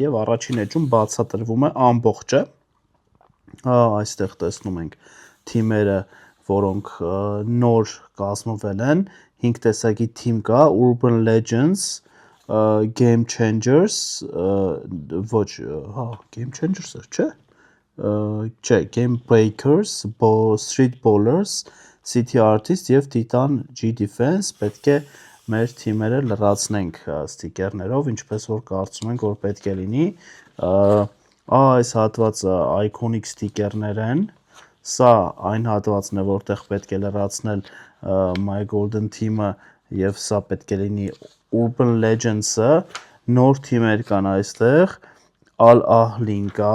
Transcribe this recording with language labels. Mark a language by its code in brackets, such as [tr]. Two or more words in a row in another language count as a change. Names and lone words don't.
[hy] եւ առաջին էջում բացատրվում է ամբողջը։ Այստեղ տեսնում ենք թիմերը, որոնք նոր կազմվել են, 5 տեսակի թիմ կա, Urban Legends, Game Changers, ոչ, Game Changers-ը, չէ, Game Breakers, Street Ballers, City Artists եւ Titan G Defense, պետք է մեր թիմերը լրացնենք ստիկերներով, ինչպես որ կարծում ենք, որ պետք է լինի, այս հատվածը iconic ստիկերներ են, սա այն հատվածն է, որտեղ պետք է լրացնել My Golden Team-ը եւ սա պետք է լինի Urban Legends-ը, նոր թիմեր կան այստեղ, Al Ahlin